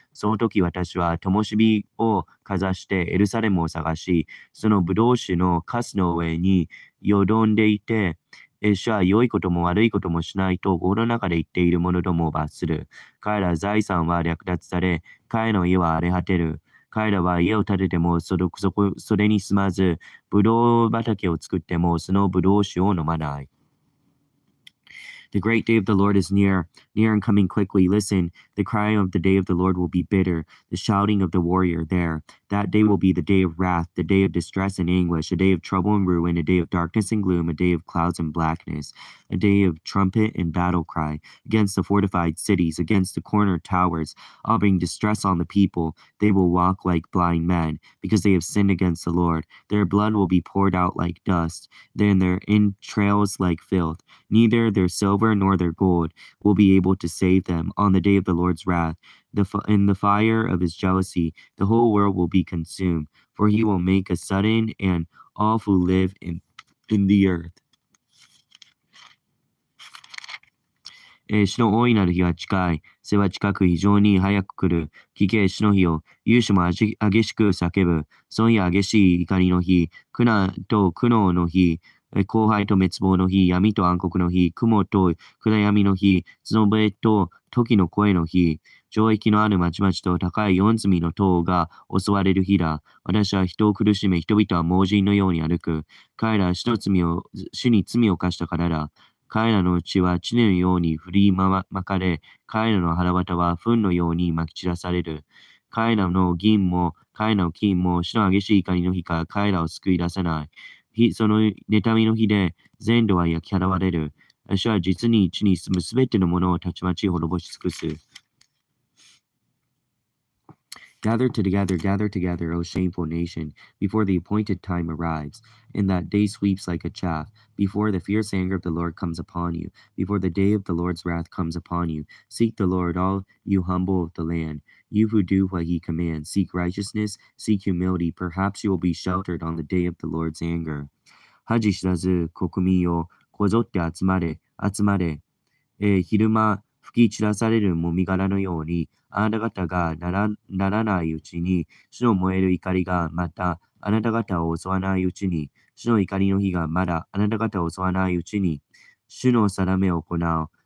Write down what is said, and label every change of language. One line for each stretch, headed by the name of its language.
Japanese: その時私は灯火をかざしてエルサレムを探し、そのブドウ酒のカスの上によどんでいて、主は良いことも悪いこともしないと心の中で言っている者どもを罰する。彼ら財産は略奪され、彼の家は荒れ果てる。彼らは家を建ててもそれに住まず、ブドウ畑を作ってもそのブドウ酒を飲まない。
English: The great day of the Lord is near and coming quickly. Listen, the cry of the day of the Lord will be bitter, the shouting of the warrior there. That day will be the day of wrath, the day of distress and anguish, a day of trouble and ruin, a day of darkness and gloom, a day of clouds and blackness, a day of trumpet and battle cry, against the fortified cities, against the corner towers. I'll bring distress on the people. They will walk like blind men, because they have sinned against the Lord. Their blood will be poured out like dust, then their entrails like filth. Neither their silver nor their gold will be able to save them on the day of the Lord's wrath. In the fire of his jealousy, the whole world will be consumed, for he will make a sudden and all who live in the earth.
Japanese: 主の大いなる日は近い。背は近く非常に早く来る。聞け、主の日を。勇士も激しく叫ぶ。その日は激しい怒りの日。苦難と苦悩の日。荒廃と滅亡の日。闇と暗黒の日。雲と暗闇の日。角笛と時の声の日。城壁のある町々と高い四隅の塔が襲われる日だ。私は人を苦しめ、人々は盲人のように歩く。彼らは主に罪を犯したからだ。彼らの血は地のように振りまかれ、彼らの腹渡は糞のようにまき散らされる。彼らの銀も、彼らの金も、主の激しい怒りの日から彼らを救い出さない。その妬みの日で全土は焼き払われる。主は実に地に住むすべてのものをたちまち滅ぼし尽くす。
English: Gather together, O shameful nation, before the appointed time arrives, and that day sweeps like a chaff, before the fierce anger of the Lord comes upon you, before the day of the Lord's wrath comes upon you. Seek the Lord, all you humble of the land, you who do what he commands. Seek righteousness, seek humility. Perhaps you will be sheltered on the day of the Lord's anger.
Japanese: 恥知らず国民よ、こぞって集まれ、集まれ。昼間吹き散らされるもみ殻のように、あなた方がならないうちに、主の燃える怒りがまたあなた方を襲わないうちに、主の怒りの日がまだあなた方を襲わないうちに、主の定めを行う。